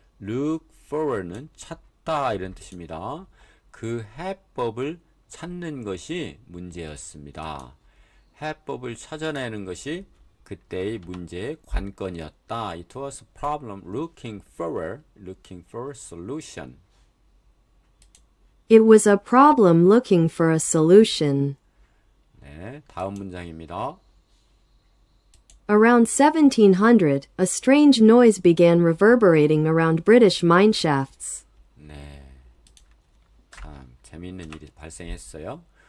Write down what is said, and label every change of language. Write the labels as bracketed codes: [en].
[ko] Look for는 찾다 이런 뜻입니다. 그 해법을 찾는 것이 문제였습니다. 해법을 찾아내는 것이 그때의 문제의 관건이었다. [en] It was a problem looking for solution. It was a problem looking for a solution. [ko] 네, 다음 문장입니다. [en] Around 1700, a strange noise began reverberating around British mine shafts. [ko] 네, 참 재미있는 일이 발생했어요.